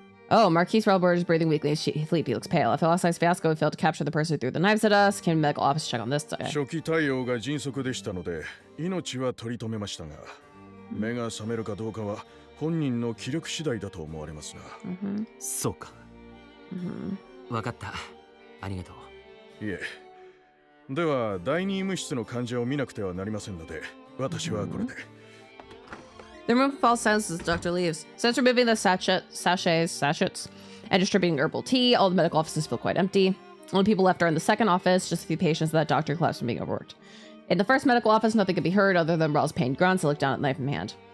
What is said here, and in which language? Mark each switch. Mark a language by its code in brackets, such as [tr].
[en] Oh, Marquise Relbert is breathing weakly. He looks pale. After last night's fiasco, we failed to capture the person who threw the knives at us. Came to the medical office to check on this. Okay. [ja] 初期対応が迅速でしたので、命は取り留めましたが、目が覚めるかどうかは本人の気力次第だと思われますが。そうか。わかった。ありがとう。いえ。では、第二医務室の患者を見なくてはなりませんので、私はこれで。 [en] The room falls silent as the doctor leaves. Since removing the sachets, and distributing herbal tea, all the medical offices feel quite empty. Only people left are in the second office, just a few patients that doctor collapsed from being overworked. In the first medical office, nothing could be heard other than Rao's pained grunts. I looked down at the knife in my hand.